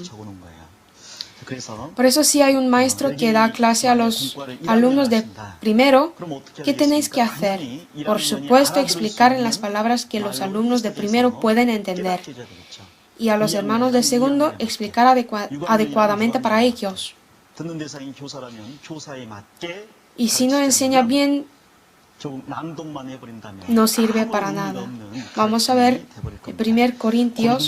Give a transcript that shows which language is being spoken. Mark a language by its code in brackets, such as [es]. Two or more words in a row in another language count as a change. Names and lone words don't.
[es] Por eso si hay un maestro que da clase a los alumnos de primero, ¿qué tenéis que hacer? Por supuesto, explicar en las palabras que los alumnos de primero pueden entender. Y a los hermanos de segundo, explicar adecuadamente para ellos. [ko] 듣는 대상인 교사라면 교사에 맞게 [es] Y si no enseña bien, [ko] 결국 낭독만 해버린다면 [es] no sirve [ko] 아무 [es] para [ko] 의미가 [es] nada. [ko] 없는 [es] Vamos a [ko] 가르침이 [es] ver [ko] 돼버릴 [es] el [ko] 겁니다. [es] 1 Corintios